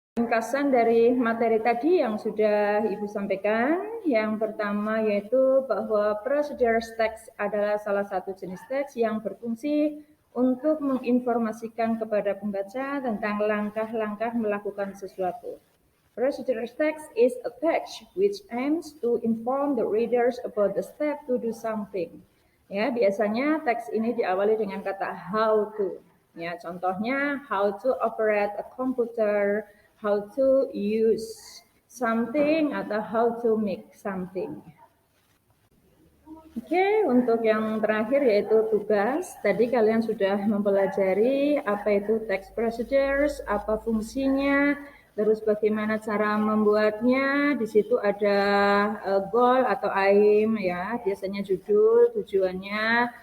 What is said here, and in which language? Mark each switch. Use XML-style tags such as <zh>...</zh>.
<id>Ringkasan dari materi tadi yang sudah Ibu sampaikan, yang pertama yaitu bahwa procedure text adalah salah satu jenis teks yang berfungsi untuk menginformasikan kepada pembaca tentang langkah-langkah melakukan sesuatu.</id> <en>Procedure text is a text which aims to inform the readers about the step to do something.</en> <id>Ya, biasanya teks ini diawali dengan kata how to. Ya, contohnya</id> <en>how to operate a computer, how to use something</en> <id>atau</id> <en>how to make something.</en> <id>Oke, untuk yang terakhir yaitu tugas. Tadi kalian sudah mempelajari apa itu text procedures, apa fungsinya, terus bagaimana cara membuatnya. Di situ ada goal atau aim ya, biasanya judul, tujuannya.</id>